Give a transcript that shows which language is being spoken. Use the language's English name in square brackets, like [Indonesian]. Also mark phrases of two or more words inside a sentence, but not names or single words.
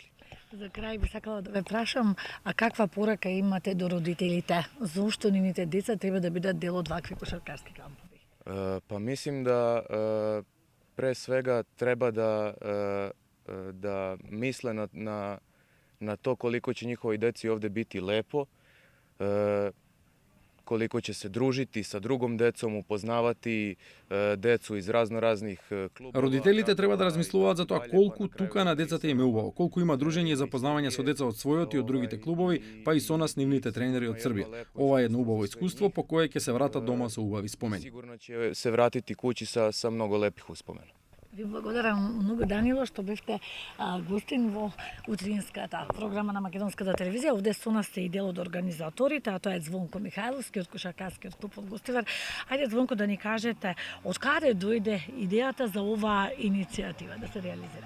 [Macedonian] За крај би сакала да ве прашам, а каква порака имате до родителите? Зошто нивните деца треба да бидат дел од вакви кошаркарски кампови? [Serbian] Па мислим да пре свега треба да мисле на то колико ќе нjihovi деци овде biti лепо, koliko će se družiti sa drugom decom, upoznavati decu iz raznoraznih klubova. [Macedonian] Родителите треба да размислуваат за тоа колку тука на децата им е убаво, колку има дружење и запознавање со деца од својот и од другите клубови, па и со нас нивните тренери од Србија. Ова е едно убаво искуство по кое ќе се вратат дома со убави спомени. Сигурно ќе се вратити куќи [Serbian] sa mnogo lepih uspomena. [Macedonian] Ви благодарам многу, Данило, што бевте гостин во утринската програма на Македонската телевизија. Овде со нас се и дел од организаторите, а тоа е Звонко Михајловски од кошаркарскиот клуб од Гостивар. Ајде, Звонко, да ни кажете од каде дојде идејата за оваа иницијатива да се реализира?